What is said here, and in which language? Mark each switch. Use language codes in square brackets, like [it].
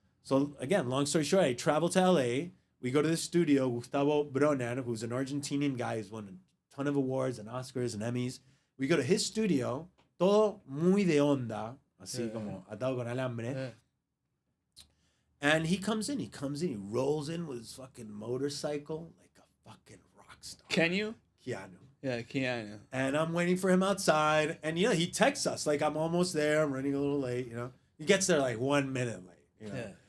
[en] So again, long story short, I travel to LA. We go to the studio, Gustavo Broner, who's an Argentinian guy who's won a ton of awards and Oscars and Emmys. We go to his studio, [es] todo muy de onda, así como atado con alambre. [en] Yeah. And he comes in, he rolls in with his fucking motorcycle like a fucking rock star. Can you? Keanu. Yeah, Keanu. And I'm waiting for him outside. And, he texts us, I'm almost there. I'm running a little late, He gets there 1 minute late, Yeah.